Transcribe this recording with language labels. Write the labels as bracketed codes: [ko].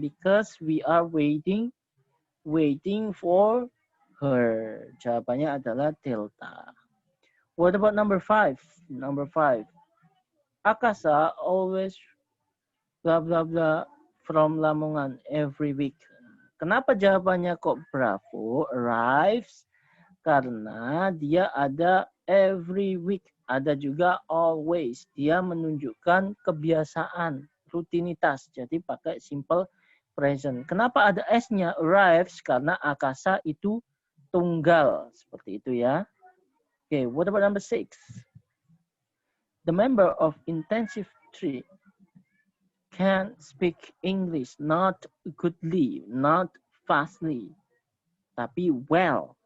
[en] Because we are waiting for her. [id] Jawabannya adalah delta. [en] What about number 5? Number 5. Akasa always blah blah blah from Lamongan every week. [id] Kenapa jawabannya kok Bravo arrives? Karena dia ada every week, ada juga always. Dia menunjukkan kebiasaan, rutinitas. Jadi pakai simple present. Kenapa ada S-nya arrives? Karena Akasa itu tunggal. Seperti itu ya. [en] Okay, what about number 6? The member of intensive 3 can speak English not goodly, not fastly, tapi well.